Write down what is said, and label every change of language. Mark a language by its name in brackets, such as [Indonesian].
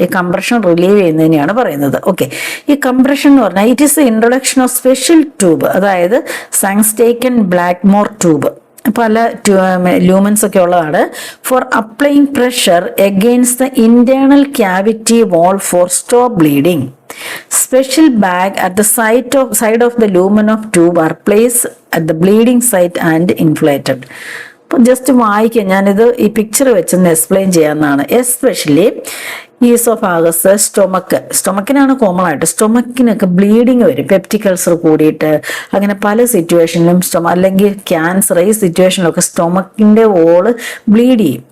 [Malayalam] ഈ compression relieve ചെയ്യുന്നതിനെയാണ് പറയുന്നത്. Okay, ഈ കംപ്രഷൻ എന്ന് പറഞ്ഞാൽ [English] it is the introduction of special tube, [Malayalam] അതായത് സാങ്സ്റ്റേക്കൻ ബ്ലാക്ക്മോർ ട്യൂബ്, പല ലൂമൻസ് ഒക്കെ ഉള്ളതാണ്. [English] For applying pressure against the internal cavity wall for stop bleeding. Special bag at the side of the lumen of tube are placed at the bleeding site and inflated. [Malayalam] അപ്പം just വായിക്കാം, ഞാനിത് ഈ picture വെച്ചൊന്ന് explain ചെയ്യാവുന്നതാണ്. Especially oesophagus, സ്റ്റൊമക്കിനാണ് common ആയിട്ട്. സ്റ്റൊമക്കിനൊക്കെ bleeding വരും, peptic ulcer കൂടിയിട്ട്. അങ്ങനെ പല സിറ്റുവേഷനിലും അല്ലെങ്കിൽ ക്യാൻസർ, ഈ സിറ്റുവേഷനിലൊക്കെ സ്റ്റൊമക്കിന്റെ വോള് ബ്ലീഡ് ചെയ്യും.